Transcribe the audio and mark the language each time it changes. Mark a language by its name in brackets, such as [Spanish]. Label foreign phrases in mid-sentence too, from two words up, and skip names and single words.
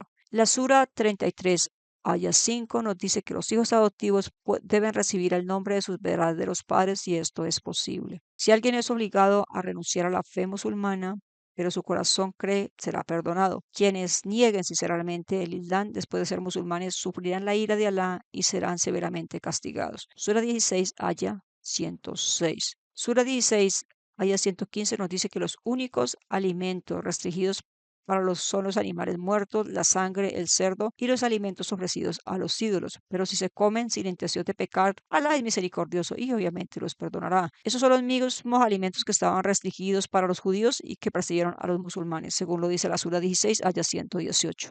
[Spanish] La Sura 33, aya 5 nos dice que los hijos adoptivos deben recibir el nombre de sus verdaderos padres si esto es posible. Si alguien es obligado a renunciar a la fe musulmana, pero su corazón cree, será perdonado. Quienes nieguen sinceramente el Islam después de ser musulmanes sufrirán la ira de Alá y serán severamente castigados. Sura 16, aya 106. Sura 16, aya 115 nos dice que los únicos alimentos restringidos son los animales muertos, la sangre, el cerdo y los alimentos ofrecidos a los ídolos. Pero si se comen sin intención de pecar, Alá es misericordioso y obviamente los perdonará. Esos son los mismos alimentos que estaban restringidos para los judíos y que persiguieron a los musulmanes, según lo dice la Sura 16, aya 118.